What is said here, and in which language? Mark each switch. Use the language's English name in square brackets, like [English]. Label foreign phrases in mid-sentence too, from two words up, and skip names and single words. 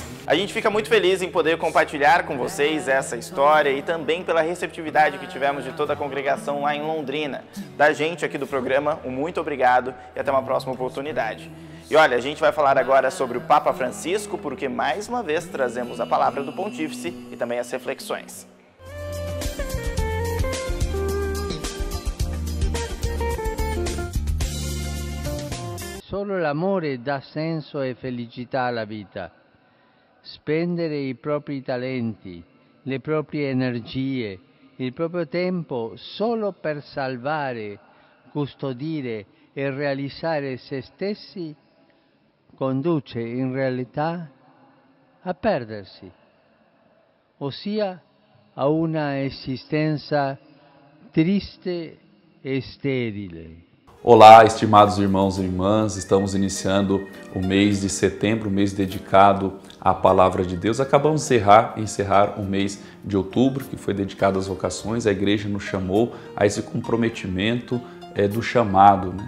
[Portuguese] A gente fica muito feliz em poder compartilhar com vocês essa história e também pela receptividade que tivemos de toda a congregação lá em Londrina. Da gente aqui do programa, um muito obrigado e até uma próxima oportunidade. E olha, a gente vai falar agora sobre o Papa Francisco, porque mais uma vez trazemos a palavra do Pontífice e também as reflexões. [Italian] Solo l'amore dà senso e felicità alla vita. Spendere i propri talenti, le proprie energie, il proprio tempo solo per salvare, custodire e realizzare se stessi conduce in realtà a perdersi, ossia a una existenza triste e sterile. [Portuguese] Olá, estimados irmãos e irmãs, estamos iniciando o mês de setembro, mês dedicado à Palavra de Deus. Acabamos de encerrar o mês de outubro, que foi dedicado às vocações. A igreja nos chamou a esse comprometimento do chamado, né?